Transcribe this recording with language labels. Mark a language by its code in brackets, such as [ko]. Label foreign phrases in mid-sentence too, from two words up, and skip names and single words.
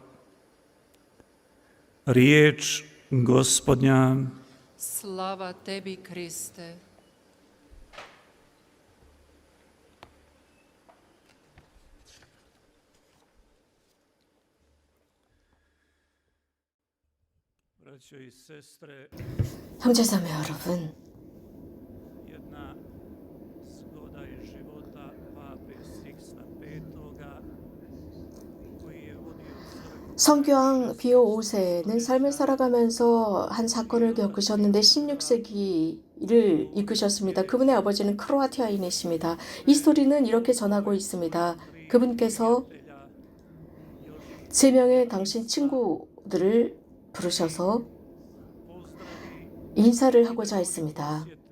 [hr] Riječ Gospodnja. Slava tebi, Kriste. Braćo i sestre, [ko] 형제자매 여러분, [hr] jedna zgoda iz života Pape Siksta V, koji je vodio crkvu. [ko] 성교황 비오 5세는 삶을 살아가면서 한 사건을 겪으셨는데 16세기를 이끄셨습니다. 그분의 아버지는 크로아티아인이십니다. 이 스토리는 이렇게 전하고 있습니다. 그분께서 3명의 당신 친구들을 부르셔서 인사를 하고자 했습니다.